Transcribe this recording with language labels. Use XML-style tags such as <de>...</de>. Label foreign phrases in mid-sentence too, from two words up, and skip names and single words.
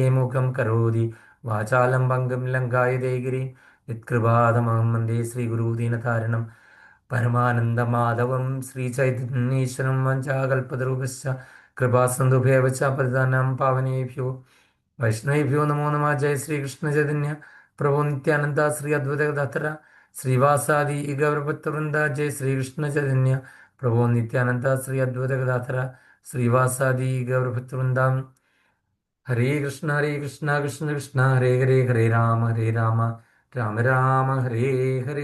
<sa>मूकं करोति वाचालं भङ्गं लङ्कायते गिरि यत्कृपातमहं वन्दे श्रीगुरुदीनतारिणं परमानन्दमाधवं श्रीचैतन्येश्वरं वञ्चाकल्पतरुभ्यश्च कृपासिन्धुभ्यः च पतितानां पावनेभ्यो वैष्णवेभ्यो नमो नमः. जय श्रीकृष्ण चैतन्य प्रभु नित्यानन्द श्री अद्वैत गदाधर ശ്രീവാസാദി ഗൗരഭക്തവൃന്ദ ജയ ശ്രീകൃഷ്ണ ചൈതന്യ പ്രഭോ നിത്യാനന്ദ ശ്രീ അദ്വൈത ഗദാധര ശ്രീവാസാദി ഗൗരഭക്തവൃന്ദാം. ഹരേ കൃഷ്ണ കൃഷ്ണ കൃഷ്ണ ഹരേ ഹരേ ഹരേ രാമ രാമ രാമ ഹരേ ഹരേ.</sa>